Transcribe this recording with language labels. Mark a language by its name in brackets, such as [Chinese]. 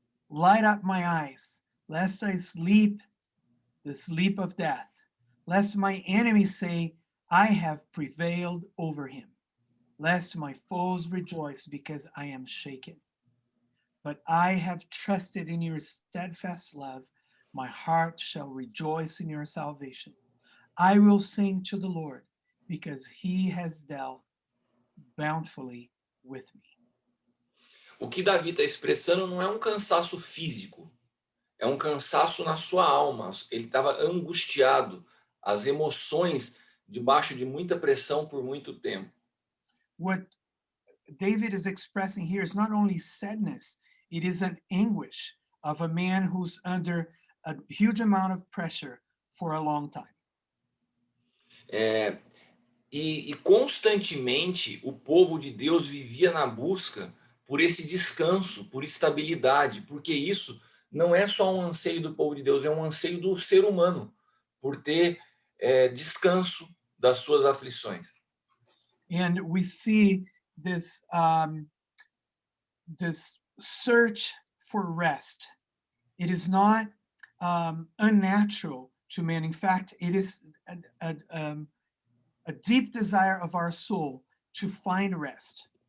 [English] Light up my eyes, lest I sleep the sleep of death, lest my enemies say, I have prevailed over him, lest my foes rejoice because I am shaken. But I have trusted in your steadfast love. My heart shall rejoice in your salvation. I will sing to the Lord because he has dealt bountifully with me. [Portuguese] O que Davi está expressando não é um cansaço físico, é um cansaço na sua alma. Ele estava angustiado, as emoções debaixo de muita pressão por muito tempo. [English] What David is expressing here is not only sadness, it is an anguish of a man who's under a huge amount of pressure for a long time. [Portuguese] E constantemente o povo de Deus vivia na busca por esse descanso, por estabilidade, porque isso não é só um anseio do povo de Deus, é um anseio do ser humano, por ter descanso das suas aflições. [English] And we see this this search for rest. It is not unnatural to man. In fact, it is a deep desire of our soul to find rest.